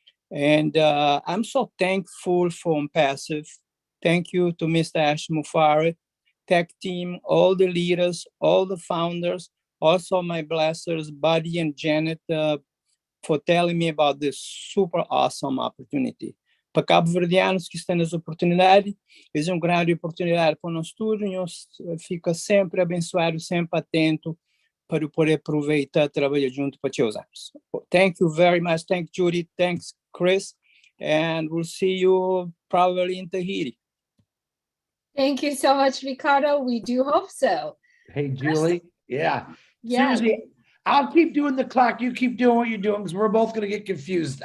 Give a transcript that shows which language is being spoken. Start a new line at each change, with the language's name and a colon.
English: And I'm so thankful for ONPASSIVE. Thank you to Mr. ASHMUFAREH, tech team, all the leaders, all the founders, also my blessers, Buddy and Janet, for telling me about this super awesome opportunity.
Portuguese: Para cabo-verdianos que estão nessa oportunidade, é uma grande oportunidade para nós tudo, e nós fica sempre abençoado, sempre atento para poder aproveitar, trabalhar junto para te usarmos.
English: Thank you very much. Thank Judy. Thanks, Chris. And we'll see you probably in Tahiti. Thank you so much, Ricardo. We do hope so. Hey, Julie. Yeah. Yeah. Susie, I'll keep doing the clock. You keep doing what you're doing because we're both going to get confused.